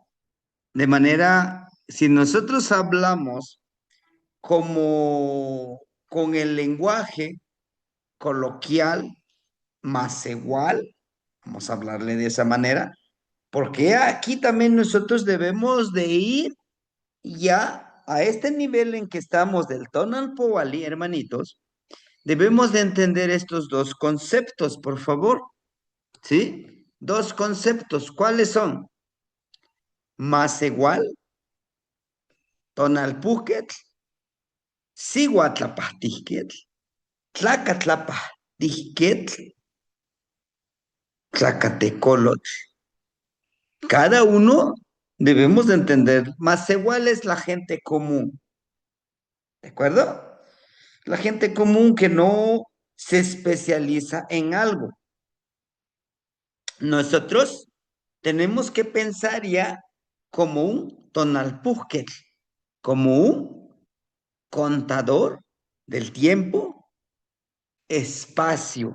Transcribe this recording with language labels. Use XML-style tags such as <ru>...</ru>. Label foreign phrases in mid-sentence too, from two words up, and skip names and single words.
<es>De manera, si nosotros hablamos como con el lenguaje coloquial más igual, vamos a hablarle de esa manera, porque aquí también nosotros debemos de ir ya a este nivel en que estamos del</es> <nah>tonal powali,</nah> <es>hermanitos, debemos de entender estos dos conceptos, por favor, ¿sí? Dos conceptos, ¿cuáles son? Más igual,</es> <nah>tonal puket, siguatlapahtiquet, tlacatlapahtiquet, tlacatecolot.</nah> <es>Cada uno debemos de entender, más igual es la gente común, ¿de acuerdo? La gente común que no se especializa en algo. Nosotros tenemos que pensar ya como un tonalpúquet, como un contador del tiempo, espacio.</es>